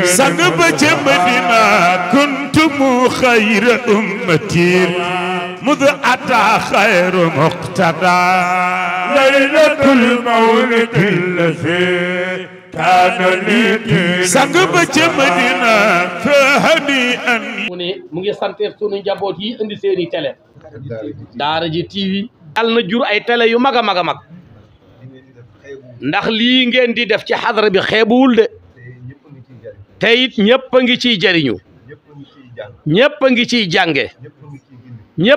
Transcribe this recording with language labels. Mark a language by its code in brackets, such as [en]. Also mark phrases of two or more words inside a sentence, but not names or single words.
[ar] سنب مدينة كنتم خير أمتي مذ أتى خير مقتدى ليلة المولد الذي كان للدين سنب مدينة فهنيئا [wo] mu ngi sant sunu njaboot yi indi seeni télé Daara J TV yàlla na jur ay télé yu mag a mag a mag ndax lii ngeen di def ci xadara bi xeebuwul de te it ñëpp a ngi ciy jariñu ñëpp a ngi ciy jànge ñëpp